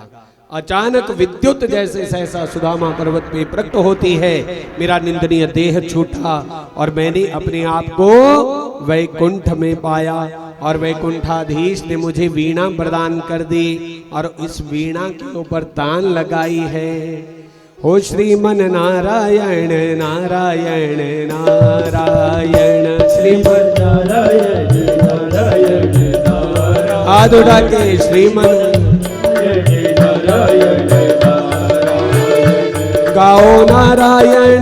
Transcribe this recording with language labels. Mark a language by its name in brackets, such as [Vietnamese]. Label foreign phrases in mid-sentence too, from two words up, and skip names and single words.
[Hindi] अचानक विद्युत जैसे सहसा सुदामा पर्वत पे प्रकट होती है। मेरा निंदनीय देह छूटा और मैंने अपने आप को वैकुंठ में पाया, और वैकुंठाधीश ने मुझे वीणा प्रदान कर दी और इस वीणा के ऊपर तान लगाई है। हो श्रीमन नारायण नारायण नारायण, श्रीमन नारायण नारायण नारायण। हाथ उठा के श्रीमन नारायण नारायण, गाओ नारायण